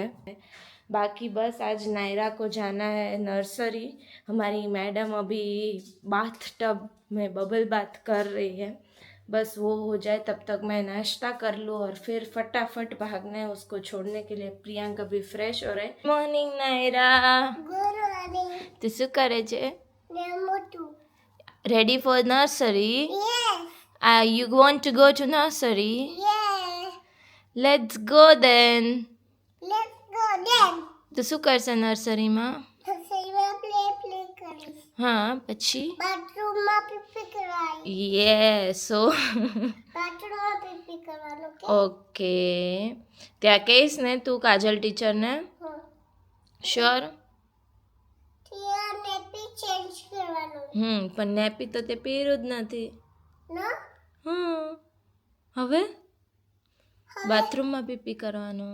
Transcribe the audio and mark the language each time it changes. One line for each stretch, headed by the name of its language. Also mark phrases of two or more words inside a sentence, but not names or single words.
Hindi: बाकी बस आज नायरा को जाना है नर्सरी। हमारी मैडम अभी
English: bath tub
Hindi: में
English: bubble bath
Hindi: कर रही है। बस वो हो जाए तब तक मैं नाश्ता कर लूँ और फिर फटाफट भागना है उसको छोड़ने के लिए। प्रियंका भी फ्रेश हो रहे। मॉर्निंग नायरा,
Gujarati: તું શું કરે છે?
English: Ready for nursery? Yes. You want to go to nursery? Yes. Let's go then. Let's go then.
Gujarati: તું શું કરશે નર્સરીમાં? નર્સરીમાં પ્લે કરીશ. હા, પછી? બાથરૂમમાં પીપી કરાઈ.
English: Yes, so
Gujarati: બાથરૂમમાં પીપી કરવાનું કે? ઓકે. ત્યાં કહીશ ને તું કાજલ ટીચરને? હા. શ્યોર? ત્યાં
English: nappy change
Gujarati: કરવાનું. પણ નેપી તો તે પહેર્યું જ નથી. ના? હવે બાથરૂમમાં પીપી કરવાનું.